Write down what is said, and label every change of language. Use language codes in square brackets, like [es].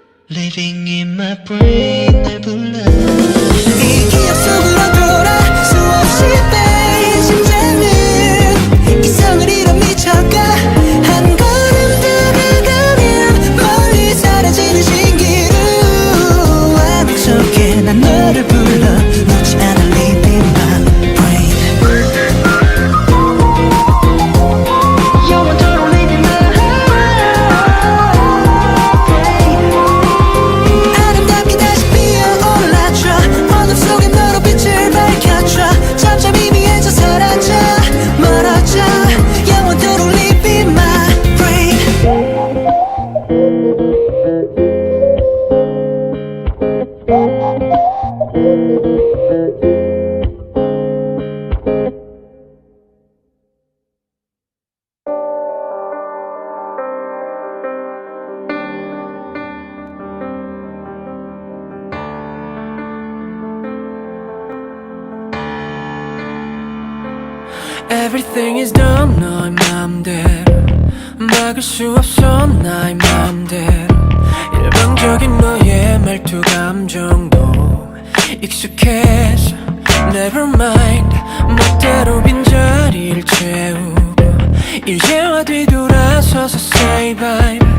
[en] Living in my brain [ko] 날 불러. 이 기억 속으로 돌아 수없이 빼인 심장은 이성을 잃어 미쳐가. 한 걸음 다가가면 멀리 사라지는 신기루. I'm 속에 난 너를 불러 놓지 않아. [en] Live in my brain. [ko] 영원토록 [en] live in my brain. [ko] 아름답게 다시 피어올라줘. 어둠 속에 너로 빛을 밝혀줘. 점점 희미해져 사라져 멀어져. 영원토록 [en] live in my brain. Everything is done [ko] 너의 맘대로. 막을 수 없어 나의 맘대로. 일방적인 너의 말투 감정도 익숙해져. [en] Never mind [ko] 멋대로 빈자리를 채우고 이제와 뒤돌아서서 [en] say bye.